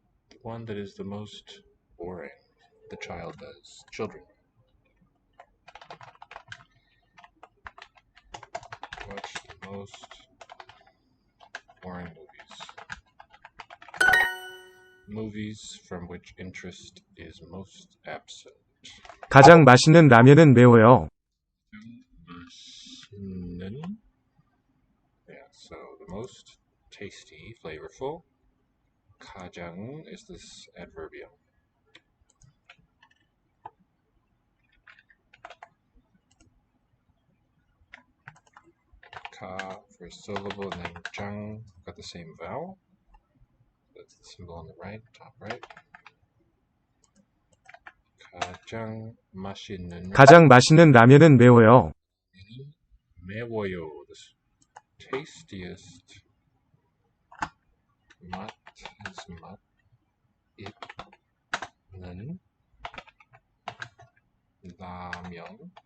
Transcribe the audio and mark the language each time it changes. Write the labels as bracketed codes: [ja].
[en] The one that is the most boring. The child does. Children. Watch the most boring movies. Movies from which interest is most absent. [ko] 가장 맛있는 라면은 매워요. 맛있는. [en] Yeah, so the most tasty, flavorful. 가장 is this adverbial. Ka, first syllable, and then 장, got the same vowel. That's the symbol on the right, top right. [ko] 가장 맛있는. 가장 맛있는 라면은 매워요. 매워요. [en] The tastiest. [ko] 맛 is 맛. 있는 라면.